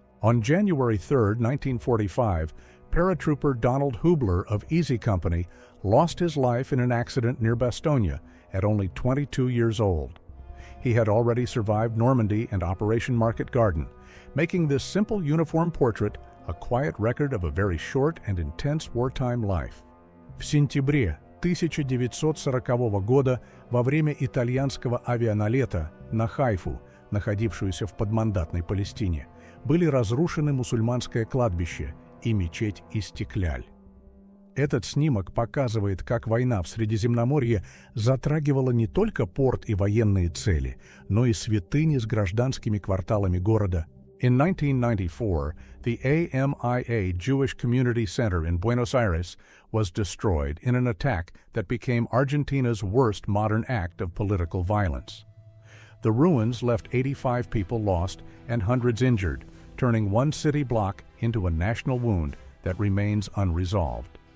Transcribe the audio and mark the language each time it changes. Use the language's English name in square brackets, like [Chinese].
[English] On January 3, 1945, paratrooper Donald Hubler of Easy Company lost his life in an accident near Bastogne at only 22 years old. He had already survived Normandy and Operation Market Garden, making this simple uniform portrait a quiet record of a very short and intense wartime life. [Russian] В сентябре 1940 года во время итальянского авианалета на Хайфу, находившуюся в подмандатной Палестине, были разрушены мусульманское кладбище и мечеть Истикляль. Этот снимок показывает, как война в Средиземноморье затрагивала не только порт и военные цели, но и святыни с гражданскими кварталами города. [English] In 1994, the AMIA Jewish Community Center in Buenos Aires was destroyed in an attack that became Argentina's worst modern act of political violence. The ruins left 85 people lost and hundreds injured, turning one city block into a national wound that remains unresolved.